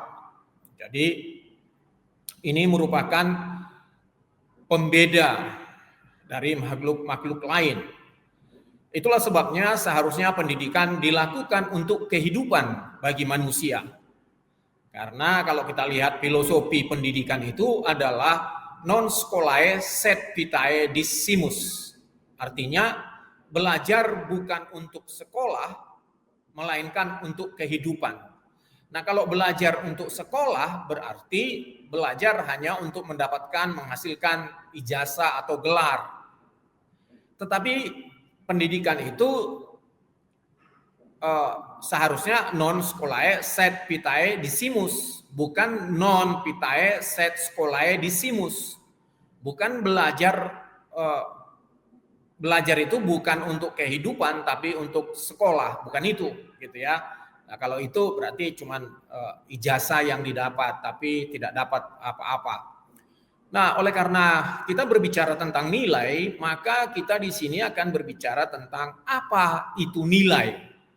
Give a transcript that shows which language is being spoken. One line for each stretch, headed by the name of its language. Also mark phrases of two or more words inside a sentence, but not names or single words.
Indonesian: Jadi ini merupakan pembeda dari makhluk lain. Itulah sebabnya seharusnya pendidikan dilakukan untuk kehidupan bagi manusia. Karena kalau kita lihat filosofi pendidikan itu adalah
Latin: non scholae sed vitae dissimus.
Indonesian: Artinya belajar bukan untuk sekolah, melainkan untuk kehidupan. Nah, kalau belajar untuk sekolah berarti belajar hanya untuk menghasilkan ijazah atau gelar. Tetapi pendidikan itu seharusnya
Latin: non scholae sed vitae dissimus,
Indonesian: bukan
Latin: non vitae sed scholae dissimus.
Indonesian: Bukan belajar itu bukan untuk kehidupan tapi untuk sekolah, bukan itu gitu ya. Nah, kalau itu berarti cuman ijazah yang didapat tapi tidak dapat apa-apa. Nah, oleh karena kita berbicara tentang nilai, maka kita di sini akan berbicara tentang apa itu nilai.